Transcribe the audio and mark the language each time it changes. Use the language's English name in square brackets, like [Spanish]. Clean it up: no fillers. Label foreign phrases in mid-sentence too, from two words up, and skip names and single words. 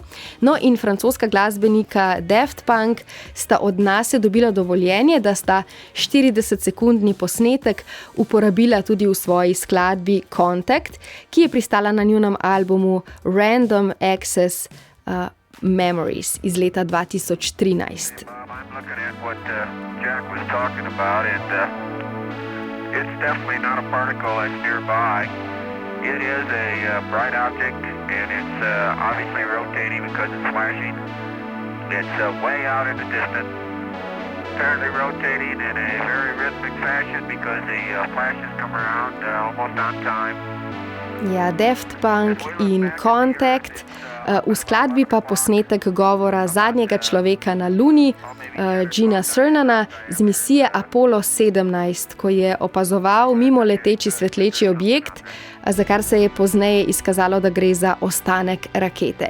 [Slovenian] No in francoska glasbenika Daft Punk sta od NASA dobila dovoljenje, da sta 40-sekundni posnetek uporabila tudi v svoji skladbi Contact, ki je pristala na njunem albumu Random Access Memories iz leta 2013. [English] I'm looking at what Jack was talking about, and it's definitely not a particle that's nearby. It is a bright object, and it's obviously rotating because it's flashing. It's way out in the distance, apparently rotating in a very rhythmic fashion because the flashes come around almost on time. [Slovenian] Ja, Daft Punk in Contact, v skladbi pa posnetek govora zadnjega človeka na Luni, Eugena Cernana, z misije Apollo 17, ko je opazoval mimo leteči svetleči objekt, za kar se je pozneje izkazalo, da gre za ostanek rakete.